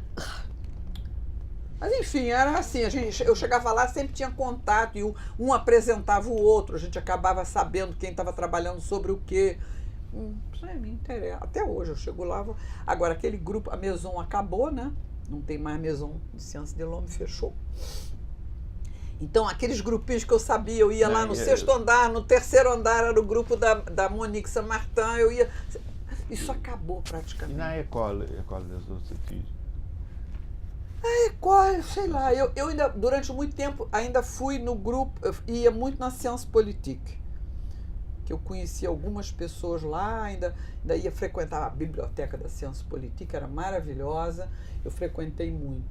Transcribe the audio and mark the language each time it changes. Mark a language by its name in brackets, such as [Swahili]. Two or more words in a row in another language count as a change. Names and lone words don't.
[Portuguese] Mas enfim, era assim, eu chegava lá, sempre tinha contato, e um apresentava o outro, a gente acabava sabendo quem estava trabalhando sobre o quê. Isso aí me interessa. Até hoje eu chego lá. Agora, aquele grupo, a Maison acabou, né? Não tem mais Maison de Sciences de l'Homme, fechou. Então, aqueles grupinhos que eu sabia, eu ia lá no 6º andar, no 3º andar era o grupo da Monique Saint-Martin, eu ia... Isso acabou praticamente. E na École des Hautes Études? Sei lá, eu ainda, durante muito tempo, ainda fui no grupo, eu ia muito na Sciences Politique, que eu conhecia algumas pessoas lá, ainda ia frequentar a biblioteca da Sciences Politique, era maravilhosa, eu frequentei muito.